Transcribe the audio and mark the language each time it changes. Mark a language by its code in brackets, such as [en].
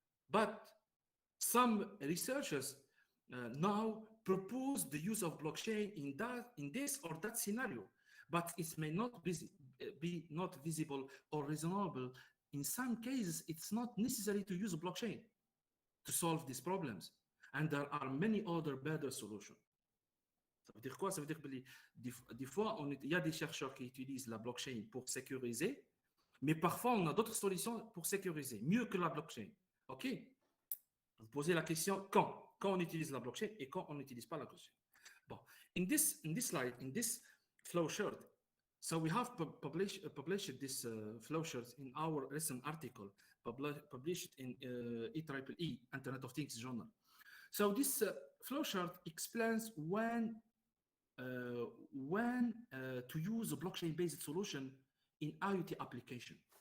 [en] But some researchers now propose the use of blockchain in this or that scenario, but it may not be not visible or reasonable. In some cases, it's not necessary to use blockchain to solve these problems, and there are many other better solutions. [fr] Ça veut dire quoi? Ça veut dire que des fois, il y a des chercheurs qui utilisent la blockchain pour sécuriser, mais parfois, on a d'autres solutions pour sécuriser, mieux que la blockchain. OK? Vous posez la question quand on utilise la blockchain et quand on n'utilise pas la blockchain. [en] Bon, in this slide, in this flowchart, so we have published this flowchart in our recent article published in IEEE, Internet of Things journal. So this flowchart explains when to use a blockchain-based solution in IoT application.